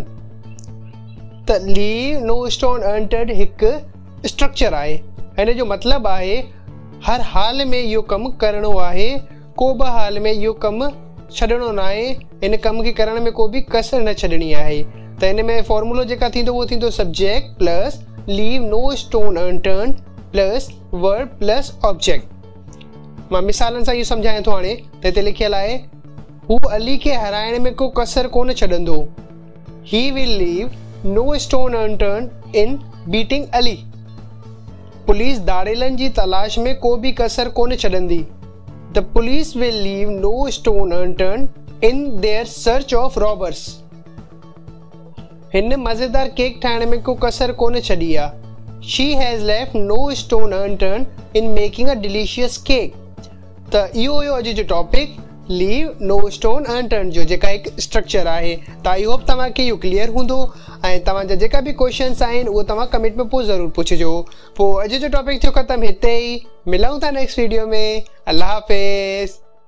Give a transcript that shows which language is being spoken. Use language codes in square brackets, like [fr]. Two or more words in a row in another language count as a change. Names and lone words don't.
[sd] तो [en] leave no stone unturned [sd] एक स्ट्रक्चर है। इन जो मतलब है हर हाल में यो कम करणो है, को भी हाल में यो कम छड़नो ना है। इन कम के करण में को भी कसर न छड़नी है। तो इन में फॉर्मूलो जेका थींदो वो थींदो [en] subject plus leave no stone unturned plus verb plus object. [sd] मां मिसालन सां इहो सम्झायां थो। हाणे त हिते लिखियल आहे हू अली खे हराइण में को कसर कोन छॾंदो। [en] He will leave no stone unturned in beating Ali. [sd] पुलिस दाड़ेलन जी तलाश में को भी कसर कोन छॾंदी। [en] The police will leave no stone unturned in their search of robbers. [sd] हिन मज़ेदार केक ठाहिण में को कसर कोन छॾी आहे। [en] She has left no stone unturned in making a delicious cake। [sd] तो इहो हुयो अॼु जो टॉपिक [en] leave no stone unturned [sd] जो जेका एक स्ट्रक्चर आहे। तो [en] I hope [sd] तव्हांखे इहो क्लियर हूंदो ऐं तव्हांजा जेका भी क्वेश्चन्स आहिनि उहो तव्हां कमेंट में पोइ ज़रूरु पुछिजो। पोइ अॼु जो टॉपिक थियो ख़तमु हिते ई। मिलूं था [en] next video [sd] में। अल्लाह हाफ़िज़।